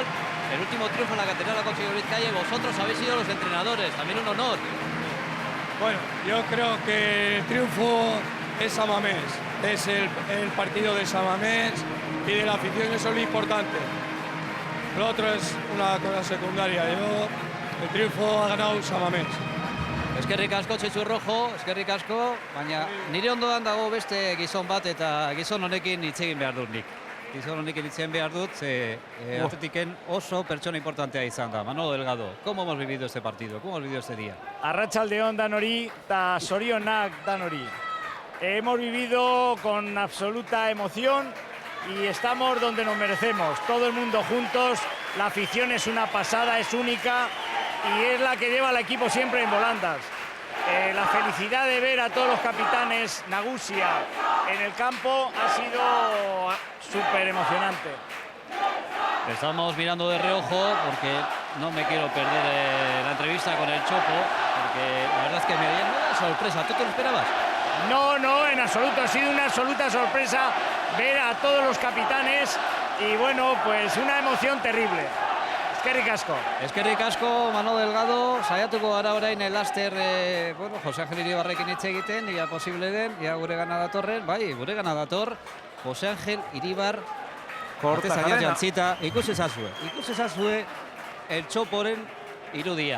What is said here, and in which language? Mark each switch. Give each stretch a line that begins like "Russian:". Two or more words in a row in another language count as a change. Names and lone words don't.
Spanish: El último triunfo en la Catedral lo ha conseguido Vizcaya y vosotros habéis sido los entrenadores. También un honor. Bueno, yo creo que el triunfo es San Mamés. Es el partido de San Mamés y de la afición, eso es lo importante. Lo otro es una cosa secundaria. El triunfo ha ganado San Mamés.
Basque: Eskerrik asko Txitxu Rojo, eskerrik asko, baina nire ondoan dago beste gizon bat eta gizon honekin hitz egin behar dut nik. Gizon honekin hitz egin behar dut, Atletiken oso pertsona importantea izan da.
Spanish: Manolo Delgado, ¿cómo hemos vivido este partido? ¿Cómo hemos vivido este día?
Basque: Arratsaldeon danori eta sorionak danori.
Spanish: Hemos vivido con absoluta emoción y estamos donde nos merecemos. Todo el mundo juntos, la afición es una pasada, es única. Y es la que lleva al equipo siempre en volandas. La felicidad de ver a todos los capitanes Nagusia en el campo ha sido súper emocionante. Estamos mirando de reojo porque no me quiero perder la entrevista con el Chopo, porque la verdad es que me dio una sorpresa. ¿Tú te lo esperabas? No, en absoluto. Ha sido una absoluta sorpresa ver a todos los capitanes y bueno, pues una emoción terrible.
Basque: Eskerrik asko. Eskerrik asko, Mano Delgado, saiatuko gara orain laster, bueno, Jose Ángel Iribarrekin hitz egiten, ia posible den, ia gure gana datorren, bai, gure gana dator, Jose Ángel Iribar, atezaina jantzita, ikusi ezazue, el txoporen irudia.